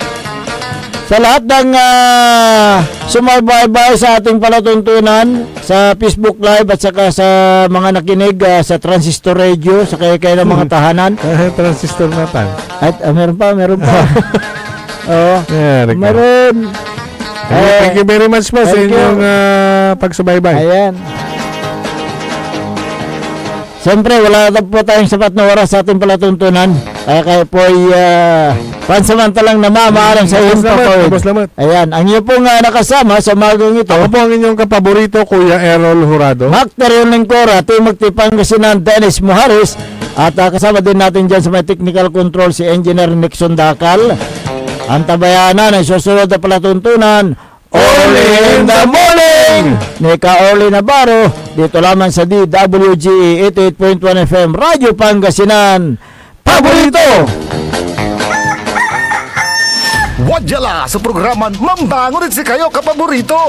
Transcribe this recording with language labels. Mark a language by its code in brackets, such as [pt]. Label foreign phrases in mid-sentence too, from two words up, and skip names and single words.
[tl] Sa lahat ng sumaybay sa ating palatuntunan sa Facebook Live at saka sa mga nakinig sa Transistor Radio sa kaya ng mga tahanan. Transistor natin. At meron pa. Meron. [en] Thank you very much [tl] po sa inyong pagsubaybay. Ayan. Siyempre, wala na po tayong sapat na oras sa ating palatuntunan. Kaya po ay pansamantalang namamaalam sa iyong Salamat. Ayan, ang iyo pong nakasama sa umagang ito. Ako po ang inyong kapaborito, Kuya Errol Jurado. Macterion Lingcora, Timog Pangasinan, Dennis Muharis. At kasama din natin dyan sa may technical control si Engineer Nixon Dakal. Ang tabayanan ay susunod na palatuntunan, [en] Only in the Morning! [tl] Ni Ka-Orly Navarro, dito lamang sa DWGE 88.1 FM, Radyo Pangasinan, Paborito! [pag] Wadyala sa programan Mambangon si kayo kapaborito.